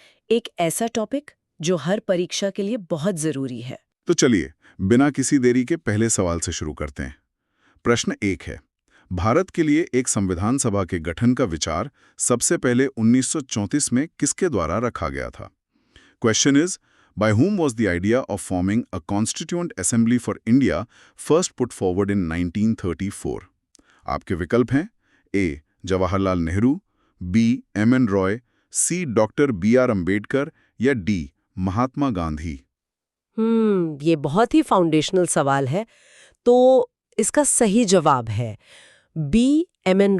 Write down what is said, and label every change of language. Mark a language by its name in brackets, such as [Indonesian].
[Hindi] एक ऐसा टॉपिक जो हर परीक्षा के लिए बहुत जरूरी है। तो चलिए बिना किसी देरी के पहले सवाल से शुरू करते हैं। प्रश्न 1 है, भारत के लिए एक संविधान सभा के गठन का विचार सबसे पहले 1934 में किसके द्वारा रखा गया था? [English] Question is, by whom was the idea of forming a constituent assembly for India first put forward in 1934? [Hindi] आपके विकल्प हैं ए जवाहरलाल नेहरू, बी एम.एन. रॉय, सी डॉक्टर बी.आर. अंबेडकर या डी महात्मा गांधी। ये बहुत ही फाउंडेशनल सवाल है, तो इसका सही जवाब है बी एम.एन.